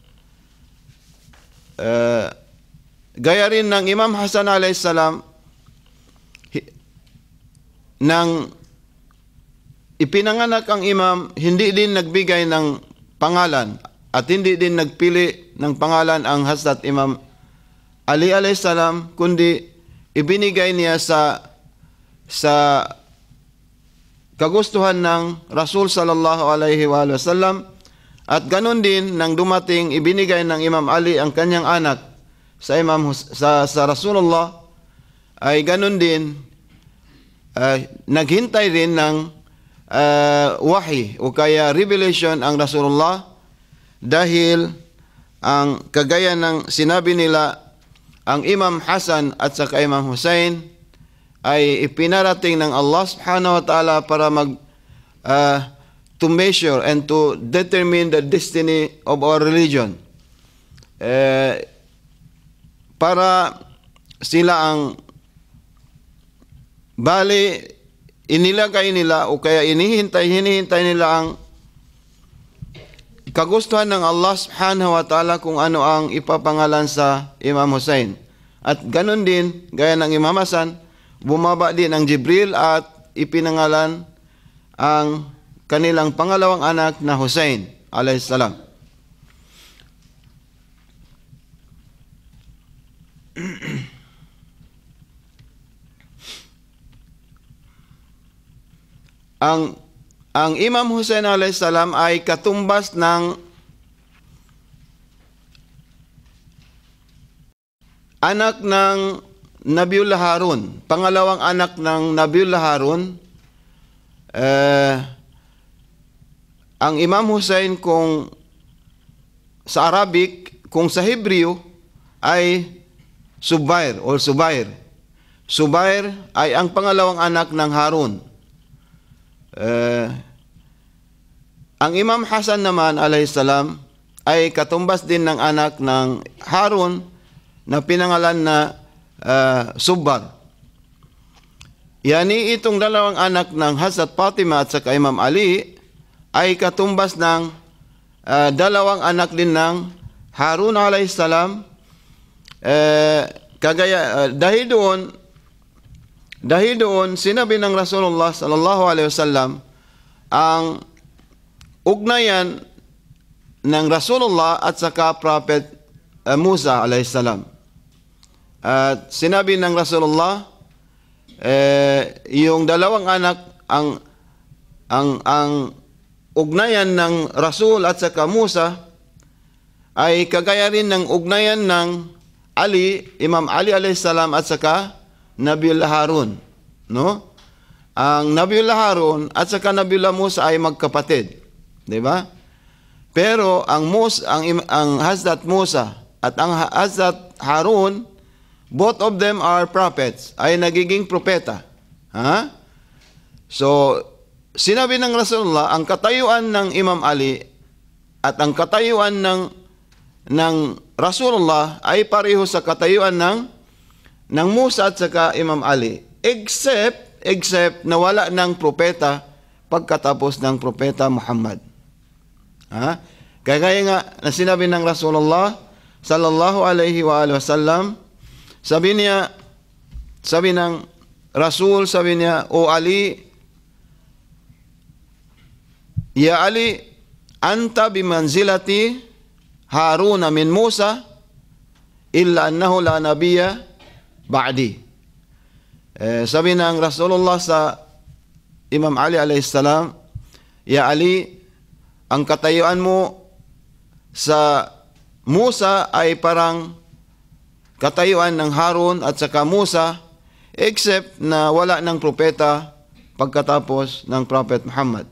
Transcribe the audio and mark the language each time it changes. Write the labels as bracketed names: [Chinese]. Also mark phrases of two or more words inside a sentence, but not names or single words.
[Filipino] gaya rin ng Imam Hasan [Arabic] عليه السلام, [Filipino] nang ipinanganak ang imam, hindi din nagbigay ng pangalan at hindi din nagpili ng pangalan ang Hazrat Imam Ali [Arabic] عليه السلام, [Filipino] kundi ibinigay niya sa kagustuhan ng Rasul [Arabic] صلى الله عليه وسلم. [Filipino] At ganun din nang dumating, ibinigay ng Imam Ali ang kanyang anak sa Rasulullah, ay ganun din naghintay din ng wahi o kaya revelation ang Rasulullah, dahil ang kagaya ng sinabi nila, ang Imam Hasan at saka Imam Hussein ay ipinarating ng Allah [Arabic] سبحانه وتعالى [Filipino] para [English] to measure and to determine the destiny of our religion. [Filipino] Para sila ang bali inilagay nila o kaya hinihintay nila ang kagustuhan ng Allah [Arabic] سبحانه وتعالى [Filipino] kung ano ang ipapangalan sa Imam Hussein. At ganun din, gaya ng Imam Hasan, bumaba din ang Jibril at ipinangalan ang kanilang pangalawang anak na Hussein [Arabic] عليه السلام. [Filipino] Ang Imam Hussein [Arabic] عليه السلام [Filipino] ay katumbas ng anak ng Nabiullah Harun, pangalawang anak ng Nabiullah Harun. Ang Imam Hussein kung sa Arabic, kung sa Hebreo ay Subair or Subair. Subair ay ang pangalawang anak ng Harun. Ang Imam Hasan naman [Arabic] عليه السلام [Filipino] ay katumbas din ng anak ng Harun na pinangalan na Subbar. Yani itong dalawang anak ng Hazrat Fatimah at saka Imam Ali ay katumbas ng dalawang anak din ng Harun [Arabic] عليه السلام. [Filipino] Dahil doon sinabi ng Rasulullah [Arabic] صلى الله عليه وسلم [Filipino] ang ugnayan ng Rasulullah at saka Prophet Musa [Arabic] عليه السلام. [Filipino] At sinabi ng Rasulullah, yung dalawang anak, ang ugnayan ng Rasul at saka Musa ay kagaya rin ng ugnayan ng Ali, Imam Ali [Arabic] عليه السلام [Filipino] at saka Nabiullah Harun, no? Ang Nabiullah Harun at saka Nabiullah Musa ay magkapatid, 'di ba? Pero ang Hazrat Musa at ang Hazrat Harun, [English] both of them are prophets, [Filipino] ay nagiging propeta. So, sinabi ng Rasulullah, ang katayuan ng Imam Ali at ang katayuan ng Rasulullah ay pareho sa katayuan ng Musa at saka Imam Ali, except na wala ng propeta pagkatapos ng propeta Muhammad. Kaya nga na sinabi ng Rasulullah [Arabic] صلى الله عليه وسلم, [Filipino] sabi ng Rasul, sabi niya, O Ali, Ya Ali, [Arabic] أنت بمنزلة هارون من موسى إلا أنه لا نبي بعدي. [Filipino] Sabi ng Rasulullah sa Imam Ali [Arabic] عليه السلام, [Filipino] Ya Ali, ang katayuan mo sa Musa ay parang katayuan ng Harun at saka Musa, except na wala ng propeta pagkatapos ng Prophet Muhammad.